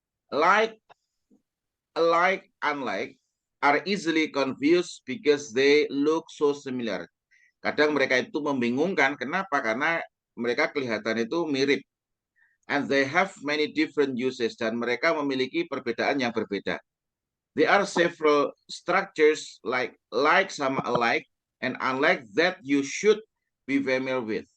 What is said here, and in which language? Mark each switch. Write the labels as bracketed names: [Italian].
[English] Like, alike, unlike are easily confused because they look so similar. [Indonesian] Kadang mereka itu membingungkan. Kenapa? Karena mereka kelihatan itu mirip. [English] And they have many different uses. [Indonesian] Dan mereka memiliki perbedaan yang berbeda. [English] There are several structures like sama alike and unlike that you should be familiar with.